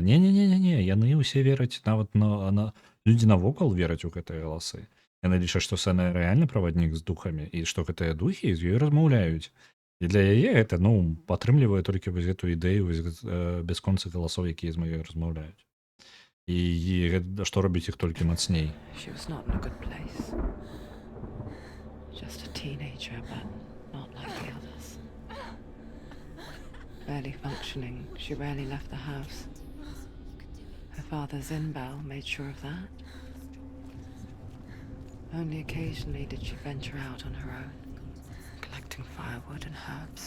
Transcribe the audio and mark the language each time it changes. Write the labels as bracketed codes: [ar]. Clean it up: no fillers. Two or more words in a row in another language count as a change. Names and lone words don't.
[be] Не, яны ўсе вераць, нават людзі навокал вераць у гэтыя галасы. Яны лічаць, што Сэна рэальны праваднік з духамі, і што гэтыя духі з ёй размаўляюць. І для яе гэта, ну, падтрымлівае толькі вось гэту ідэю бясконцых галасоў, якія з маёй размаўляюць. І што робіць іх толькі мацней. [en] Just a teenager, but not like the others. Barely functioning, she rarely left the house. Her father, Zinbal, made sure of that. Only occasionally did she venture out on her own, collecting firewood and herbs.